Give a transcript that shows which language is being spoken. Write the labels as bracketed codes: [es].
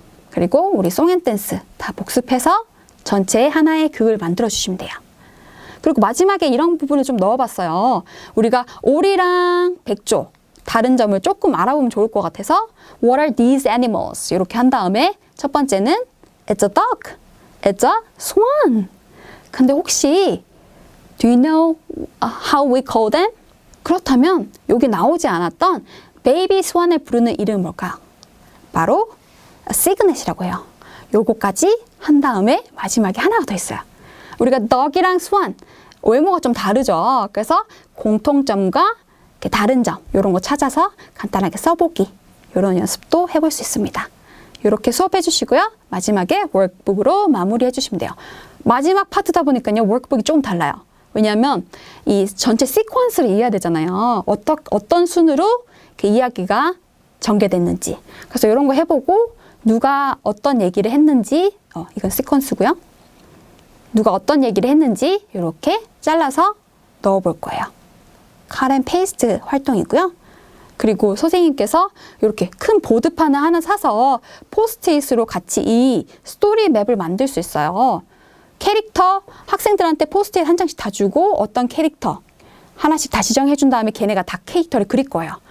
[ko] 그리고 우리 송앤댄스 다 복습해서 전체의 하나의 극을 만들어 주시면 돼요. 그리고 마지막에 이런 부분을 좀 넣어봤어요. 우리가 오리랑 백조 다른 점을 조금 알아보면 좋을 것 같아서 [en] What are these animals? [ko] 이렇게 한 다음에 첫 번째는 [en] It's a duck, It's a swan. [ko] 근데 혹시 [en] Do you know how we call them? [ko] 그렇다면 여기 나오지 않았던 베이비 스완을 부르는 이름은 뭘까요? 바로 시그넷이라고 해요. 요거까지 한 다음에 마지막에 하나가 더 있어요. 우리가 덕이랑 스완 외모가 좀 다르죠. 그래서 공통점과 이렇게 다른 점 이런 거 찾아서 간단하게 써보기 이런 연습도 해볼 수 있습니다. 이렇게 수업해 주시고요. 마지막에 워크북으로 마무리해 주시면 돼요. 마지막 파트다 보니까요. 워크북이 조금 달라요. 왜냐하면 이 전체 시퀀스를 이해해야 되잖아요. 어떤 순으로 그 이야기가 전개됐는지. 그래서 이런 거 해보고 누가 어떤 얘기를 했는지 이건 시퀀스고요. 누가 어떤 얘기를 했는지 이렇게 잘라서 넣어볼 거예요. cut and paste 활동이고요. 그리고 선생님께서 이렇게 큰 보드판을 하나 사서 포스트잇으로 같이 이 스토리 맵을 만들 수 있어요. 캐릭터 학생들한테 포스트잇 한 장씩 다 주고 어떤 캐릭터 하나씩 다 지정해 준 다음에 걔네가 다 캐릭터를 그릴 거예요.